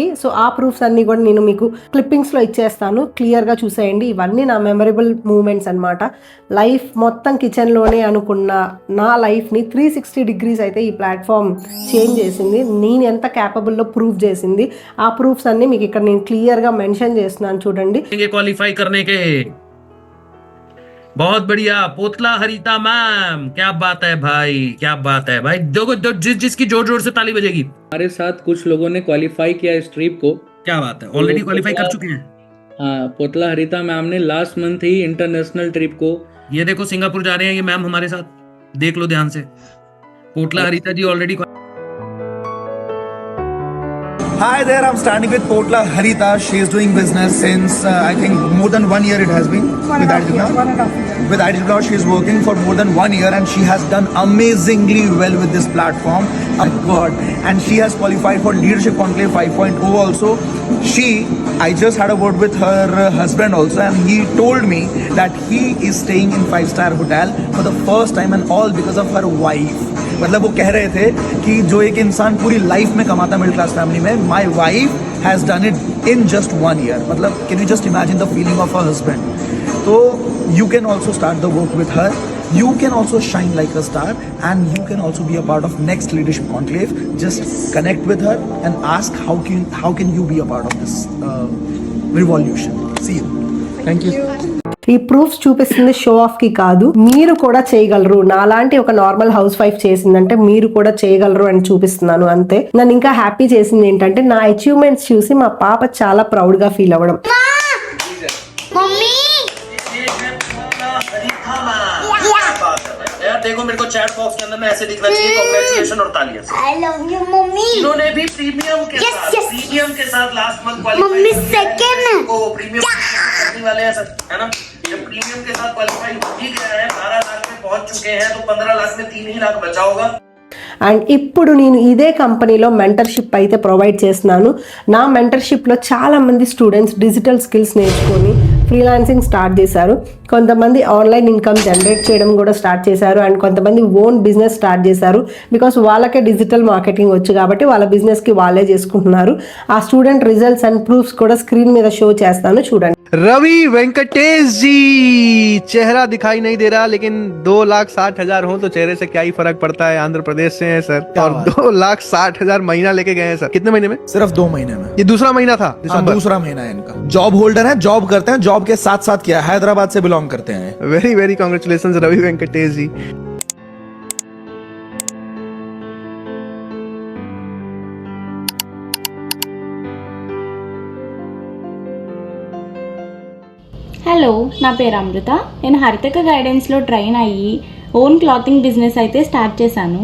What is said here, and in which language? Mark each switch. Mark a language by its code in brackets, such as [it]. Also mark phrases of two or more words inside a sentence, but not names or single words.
[te] సో ఆ ప్రూఫ్స్ అన్నీ కూడా నేను మీకు క్లిప్పింగ్స్లో ఇచ్చేస్తాను, క్లియర్గా చూసేయండి. ఇవన్నీ నా [en] memorable moments [te] అనమాట. లైఫ్ మొత్తం కిచెన్ సీజన్లోనే అనుకున్న నా లైఫ్ని 360 డిగ్రీస్ అయితే ఈ [en] platform change [te] చేసింది. నేను ఎంత క్యాపబుల్లో ప్రూవ్ చేసింది. ఆ ప్రూఫ్స్ అన్నీ మీకు ఇక్కడ నేను క్లియర్గా మెన్షన్ చేస్తున్నాను చూడండి. [hi] क्वालिफाई करने के बहुत बढ़िया पोतला हरिता मैम, क्या बात है भाई, क्या बात है भाई. देखो जिसकी जोर जोर से ताली बजेगी. हमारे साथ कुछ लोगों ने क्वालिफाई किया इस ट्रिप को. क्या बात है, ऑलरेडी क्वालिफाई कर चुके हैं. हाँ, पोतला हरिता मैम ने [en] last month [hi] ही [en] international trip [hi] को, ये देखो सिंगापुर जा रहे हैं ये मैम हमारे साथ, देख लो ध्यान से. पोतला हरिता जी ऑलरेडी. [en] Hi there, I'm standing with Potla Harita. She is doing business since I think more than 1 year it has been with IDP. With IDP, she is working for more than 1 year and she has done amazingly well with this platform. My God! And she has qualified for Leadership Conclave 5.0 also. I just had a word with her husband also, and he told me that he is staying in 5-star hotel for the first time and all because of her wife. [hi] मतलब वो कह रहे थे कि जो एक इंसान पूरी लाइफ में कमाता [en] middle class family [hi] में, [en] my wife has done it in just 1 year. मतलब can you just imagine the feeling of a husband. तो you can also start the work with her. You can also shine like a star and you can also be a part of next Leadership Conclave. Just connect with her and ask how can you be a part of this revolution. See you. Thank you. [te] ఈ ప్రూఫ్స్ చూపిస్తుంది షో ఆఫ్కి కాదు, మీరు కూడా చేయగలరు. నాలాంటి ఒక [en] normal house wife [te] చేసిందంటే మీరు కూడా చేయగలరు అని చూపిస్తున్నాను అంతే. నన్ను ఇంకా హ్యాపీ చేసింది ఏంటంటే నా అచీవ్మెంట్స్ చూసి మా పాప చాలా ప్రౌడ్గా ఫీల్ అవ్వడం. [hi] देखो मेरे को [en] chat box [hi] के अंदर में ऐसे दिख रहा है, कांग्रेचुलेशन और तालियां. [en] I love you mummy. [hi] इन्होंने भी प्रीमियम के साथ लास्ट मंथ क्वालीफाई. मम्मी सेकंड को प्रीमियम करने वाले हैं सर, है ना. ये प्रीमियम के साथ क्वालीफाई हो ही गया है, 12 लाख में पहुंच चुके हैं, तो 15 लाख में 3 ही लाख बचा होगा. [te] అండ్ ఇప్పుడు నేను ఇదే కంపెనీలో మెంటర్షిప్ అయితే ప్రొవైడ్ చేస్తున్నాను. నా మెంటర్షిప్లో చాలామంది స్టూడెంట్స్ [en] digital skills [te] నేర్చుకొని [en] freelancing start [te] చేశారు. కొంతమంది [en] online income generate [te] చేయడం కూడా స్టార్ట్ చేశారు. అండ్ కొంతమంది [en] own business start [te] చేశారు. బికాస్ వాళ్ళకే [en] digital marketing [te] వచ్చు కాబట్టి వాళ్ళ బిజినెస్కి వాళ్ళే చేసుకుంటున్నారు. ఆ [en] student results and proofs [te] కూడా స్క్రీన్ మీద షో చేస్తాను చూడండి. [hi] रवि वेंकटेश जी, चेहरा दिखाई नहीं दे रहा, लेकिन 2,60,000 हो तो चेहरे से क्या ही फर्क पड़ता है. आंध्र प्रदेश से हैं सर और 2,60,000 महीना लेके गए हैं सर. कितने महीने में? सिर्फ 2 महीने में. ये दूसरा महीना था, दिसंबर. दूसरा महीना है इनका. [en] job holder [hi] है, जॉब करते हैं, जॉब के साथ साथ किया, हैदराबाद से बिलोंग करते हैं. [en] very very congratulation [hi] रवि वेंकटेश जी. [te] హలో, నా పేరు అమృత. నేను హరితక గైడెన్స్లో ట్రైన్ అయ్యి [en] own clothing business [te] అయితే స్టార్ట్ చేశాను.